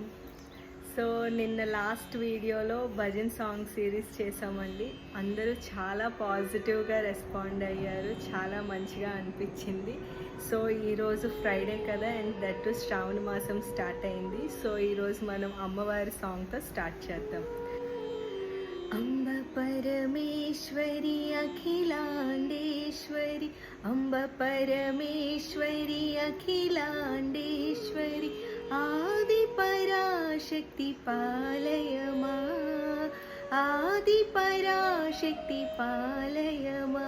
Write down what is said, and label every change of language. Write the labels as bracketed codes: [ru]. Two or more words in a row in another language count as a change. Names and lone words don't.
[te] సో నిన్న [en] last video [te] భజన్ [en] song series [te] చేసామండి. అందరూ చాలా [en] positively respond [te] అయ్యారు, చాలా మంచిగా అనిపించింది. సో ఈరోజు ఫ్రైడే కదా, [en] and that [te] శ్రావణ మాసం స్టార్ట్ అయింది. సో ఈరోజు మనం అమ్మవారి [en] song start [te] చేద్దాం. [sa] अम्ब परमेश्वरी अखिलांडेश्वरी, अम्ब परमेश्वरी अखिलांडेश्वरी, आदि पराशक्ति पालय मा, आदि पराशक्ति पालय मा.